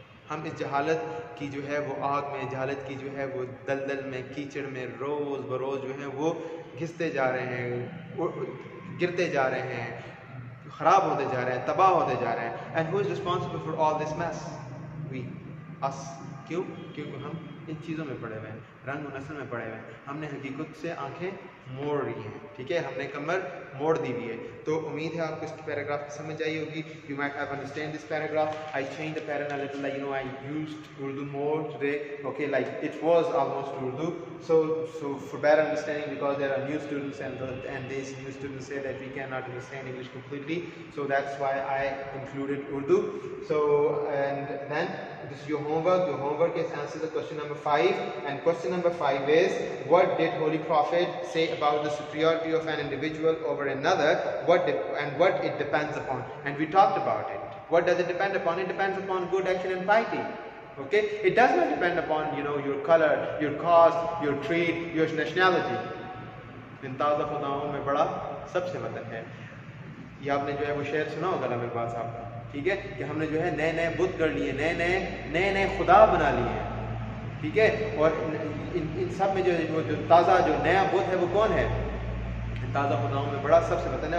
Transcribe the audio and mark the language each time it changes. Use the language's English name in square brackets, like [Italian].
[Urdu] ہم اس جہالت کی جو ہے وہ آگ میں, جہالت کی جو ہے وہ دلدل میں, کیچڑ میں روز بروز جو ہے وہ گھستے جا رہے ہیں, گرتے جا رہے ہیں, خراب ہوتے جا رہے ہیں, تباہ ہوتے جا رہے ہیں. [English] And who is responsible for all this mess? We, us. [Urdu] کیوں؟ کیونکہ ہم ان چیزوں میں پڑے ہوئے ہیں, رنگ و نسل میں پڑے ہوئے ہیں. ہم نے حقیقت سے آنکھیں موڑ رہی ہیں. ٹھیک ہے, ہم نے کمر موڑ دی ہوئی ہے. تو امید ہے آپ کو اس پیراگراف کی سمجھ آئی ہوگی. [English] You might have understand this paragraph. I changed the pattern a little, I used Urdu more today. Okay, like it was almost Urdu. So for better understanding, because there are new students and these new students say that we cannot understand English completely. So that's why I included Urdu. So and then this is your homework. Your homework is answer the question number 5. And question number 5 is, what did Holy Prophet say about the superiority of an individual over another? What it depends upon. And we talked about it. What does it depend upon? It depends upon good action and piety. Okay? It does not depend upon, your color, your caste, your creed, your nationality. [Urdu] ان تازہ خداؤں میں بڑا سب سے وطن ہے. یہ آپ نے جو ہے وہ شعر سنا ہوگا علامہ اقبال صاحب کا. ٹھیک ہے, کہ ہم نے جو ہے نئے بت گڑھ لیے, نئے خدا بنا لیے ہیں. ٹھیک ہے, اور ان سب میں جو تازہ جو نیا بت ہے وہ کون ہے؟ تازہ خداؤں میں بڑا سب سے وطن ہے.